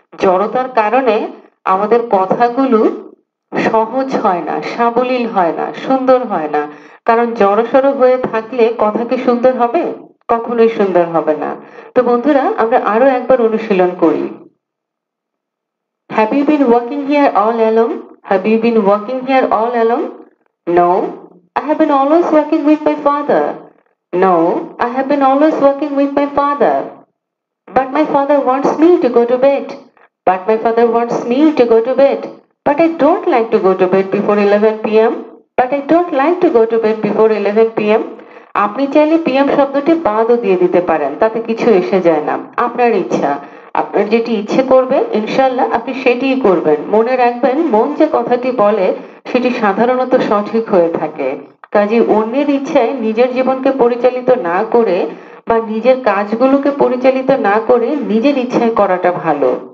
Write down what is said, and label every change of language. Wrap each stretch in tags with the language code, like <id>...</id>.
<bn>জড়তার কারণে আমাদের কথাগুলো সহজ হয় না, সাবলীল হয় না, সুন্দর হয় না। কারণ জড়সড় হয়ে থাকলে কথা কি সুন্দর হবে? কখনোই সুন্দর হবে না। তো বন্ধুরা, আমরা আরো একবার অনুশীলন করি।</bn> <en>Have you been working here all along? Have you been working here all along? No, I have been always working with my father. No, I have been always working with my father. But my father wants me to go to bed. But my father wants me to go to bed. But I don't like to go to bed before 11 p.m. But I don't like to go to bed before 11 p.m.</en> <bn>আপনি চাইলে PM শব্দটি বাদও দিয়ে দিতে পারেন, তাতে কিছু এসে যায় না। আপনার ইচ্ছা, আপনার যেটি ইচ্ছে করবে ইনশাআল্লাহ আপনি সেটিই করবেন। মনে রাখবেন, মন যে কথাটি বলে সেটি সাধারণত সঠিক হয়ে থাকে। কাজে অন্যের ইচ্ছায় নিজের জীবনকে পরিচালিত না করে বা নিজের কাজগুলোকে পরিচালিত না করে নিজের ইচ্ছায় করাটা ভালো।</bn>